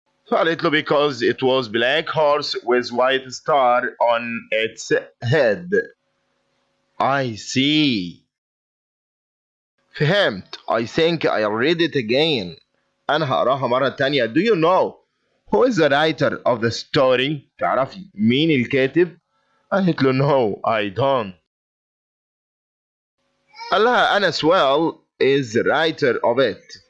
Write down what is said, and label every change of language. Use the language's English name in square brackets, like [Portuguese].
[Arabic] فقالت له [English] because it was black horse with white star on its head. I see. [Arabic] فهمت. [English] I think I'll read it again. [Arabic] أنا هقراها مرة تانية. [English] Do you know who is the writer of the story? [Arabic] تعرفي مين الكاتب؟ قالت له [English] no, I don't. [Arabic] قال لها أنا [English] swell is the writer of it.